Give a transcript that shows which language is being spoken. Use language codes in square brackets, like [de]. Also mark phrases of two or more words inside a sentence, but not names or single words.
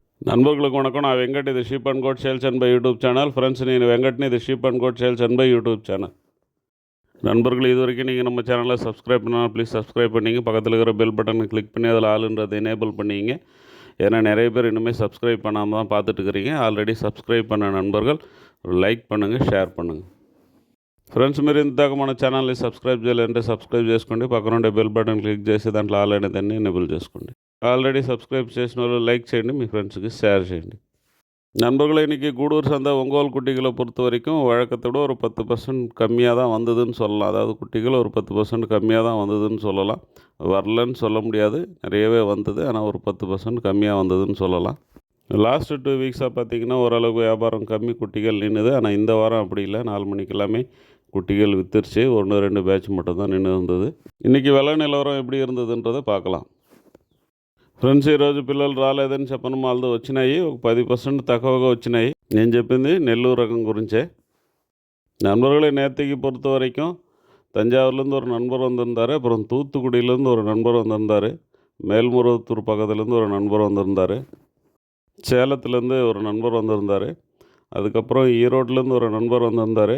[ta] நண்பர்களுக்கு வணக்கம். நான் வெங்கட், இது [en] sheep and goat sales and buy YouTube channel. [ta] ஃப்ரெண்ட்ஸ், నేను வெங்கட்னு, இது [en] ஷீப் அண்ட் கோட் சேல்ஸ் அண்ட் பை யூடியூப் சேனல். [ta] நண்பர்கள், இது வரைக்கும் நீங்கள் நம்ம சேனலில் சப்ஸ்கிரைப் பண்ணால் [en] ப்ளீஸ் சப்ஸ்கிரைப் [ta] பண்ணிங்க. பக்கத்தில் இருக்கிற [en] பெல் பட்டனை கிளிக் [ta] பண்ணி அதில் ஆளுன்றதை எனேபிள் பண்ணிங்க. ஏன்னா நிறைய பேர் இன்னுமே சப்ஸ்கிரைப் பண்ணாமல் தான் பார்த்துட்டு இருக்கிறீங்க. ஆல்ரெடி சப்ஸ்கிரைப் பண்ண நண்பர்கள் లైక్ பண்ணுங்கள், షేర్ பண்ணுங்கள். [te] ఫ్రెండ్స్, మీరు ఇంతదాకా మన ఛానల్ని సబ్స్క్రైబ్ చేయాలంటే సబ్స్క్రైబ్ చేసుకోండి. పక్కన ఉండే [en] bell button click [te] చేసి దాంట్లో ఆల్ అనేదాన్ని ఎనేబుల్ చేసుకోండి. [en] already subscribe [te] చేసిన వాళ్ళు லைக் చేయండి, మీ ஃப்ரெண்ட்ஸுக்கு ஷேர் చేయండి. [ta] நண்பர்களே, இன்றைக்கி கூடூர் சந்தை ஒங்கோல் குட்டிகளை பொறுத்த வரைக்கும் வழக்கத்தோட ஒரு 10% கம்மியாக தான் வந்ததுன்னு சொல்லலாம். அதாவது குட்டிகள் ஒரு 10% கம்மியாக தான் வந்ததுன்னு சொல்லலாம். வரலன்னு சொல்ல முடியாது, நிறையவே வந்தது. ஆனால் ஒரு 10% கம்மியாக வந்ததுன்னு சொல்லலாம். [en] லாஸ்ட்டு 2 வீக்ஸாக [ta] பார்த்திங்கன்னா ஓரளவுக்கு வியாபாரம் கம்மி, குட்டிகள் நின்றுது. ஆனால் இந்த வாரம் அப்படி இல்லை. 4 மணிக்கு எல்லாமே குட்டிகள் வித்துருச்சு. 1-2 பேட்ச் மட்டும் தான் நின்று இருந்தது. இன்றைக்கி விலை நிலவரம் எப்படி இருந்ததுன்றதை பார்க்கலாம். [te] ఫ్రెండ్స్, ఈరోజు పిల్లలు రాలేదని చెప్పను, వాళ్ళతో వచ్చినాయి. ఒక 10% తక్కువగా వచ్చినాయి. నేను చెప్పింది నెల్లూరు రకం గురించే. [ta] நண்பர்களை நேற்றுக்கு பொறுத்த வரைக்கும் தஞ்சாவூர்லேருந்து ஒரு நண்பர் வந்திருந்தார். அப்புறம் தூத்துக்குடியிலேருந்து ஒரு நண்பர் வந்திருந்தார். மேல்மருவத்தூர் பக்கத்துலேருந்து ஒரு நண்பர் வந்திருந்தார். சேலத்துலேருந்து ஒரு நண்பர் வந்திருந்தார். அதுக்கப்புறம் ஈரோட்லேருந்து ஒரு நண்பர் வந்திருந்தார்.